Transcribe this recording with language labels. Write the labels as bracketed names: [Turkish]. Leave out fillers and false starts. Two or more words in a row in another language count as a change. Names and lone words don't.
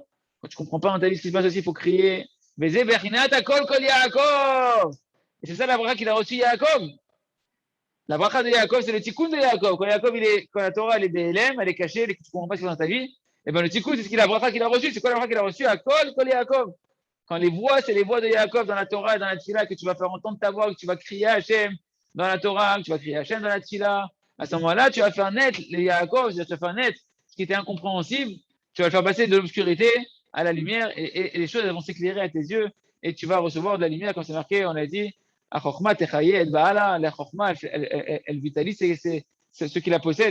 [French] Quand tu ne comprends pas dans ta vie ce qui se passe aussi, il faut crier. Et c'est ça la bracha qu'il a reçu Yaakov. La bracha de Yaakov, c'est le tikkun de Yaakov. Quand la Torah elle est BLM, elle est cachée, tu ne comprends pas ce qui est dans ta vie, et bien le tikkun, c'est ce qu'il a bracha qu'il a reçu. C'est quoi la bracha qu'il a reçu? [Hebrew] הקול קול יעקב. [French] Quand les voix, c'est les voix de Yaakov dans la Torah et dans la Tfila, que tu vas faire entendre ta voix, que tu vas crier à Hachem dans la Torah, que tu vas crier à Hachem dans la Tfila. À ce moment-là, tu vas faire naître les Yaakov, tu vas faire naître ce qui était incompréhensible, tu vas le faire passer de l'obscurité à la lumière, et les choses elles vont s'éclairer à tes yeux, et tu vas recevoir de la lumière, comme c'est marqué, on a dit, la Chokhmah elle vitalise c'est ce qui la possède.